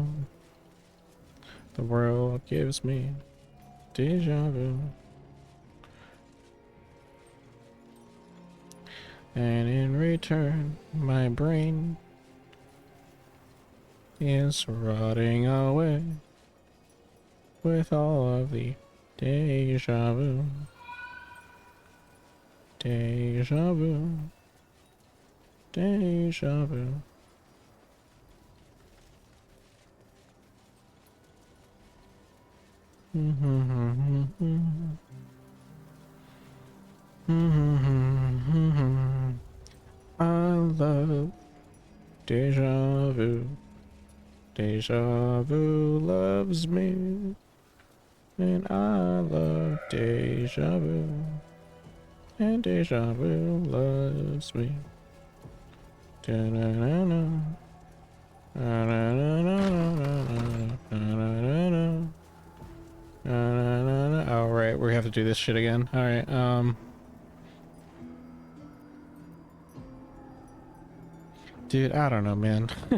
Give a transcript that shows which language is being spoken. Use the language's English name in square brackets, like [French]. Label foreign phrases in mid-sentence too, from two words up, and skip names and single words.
[English] The world gives me deja vu. And in return, my brain is rotting away with all of the deja vu. Deja vu. Deja vu. I love deja vu. Deja vu loves me. And I love deja vu. And deja vu loves me. Da-na-na-na. Oh, right, we have to do this shit again. Alright, dude, I don't know, man.